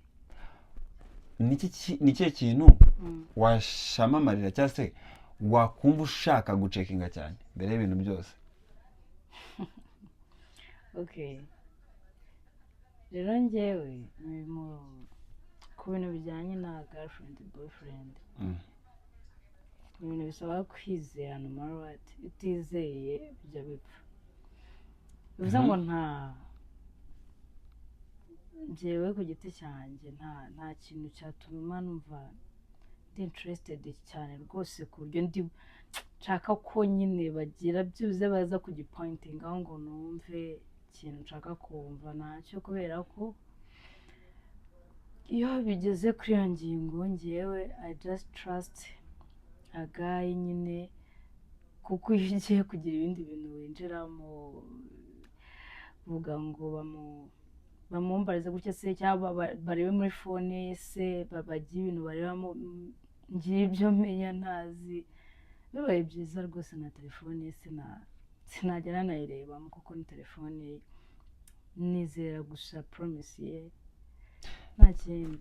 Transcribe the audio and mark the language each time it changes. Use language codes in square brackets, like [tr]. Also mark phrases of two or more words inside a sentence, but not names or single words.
[rw] Niki kintu washamamarira cyangwa se wakumva ushaka gucekinga cyane mbere y'ibintu byose? Okay. Rero njyewe ku bintu bijyanye na [en] girlfriend boyfriend [rw] ibintu bisaba kwizera [en] no matter what, [rw] utizeye bijya bipfa. Bivuze ngo njyewe ku giti cyanjye nta kintu cyatuma numva ndi interested cyane rwose ku buryo ndi nshaka ko nyine bagira byuze baza kugipointinga ngo numve ikintu nshaka kumva nacyo, kubera ko iyo bigeze kuri iyo ngingo njyewe [en] I just trust a guy [rw] nyine, kuko iyo ugiye kugira ibindi bintu winjiramo vuga ngo bamumbarize gutya se cyangwa barebe muri phone ye se babagira ibintu barebamo ngibyo menya ntazi, bibaye byiza rwose na telefone ye sinagera nayirebamo kuko ni telefone ye, nizera gusa promise ye nta kindi.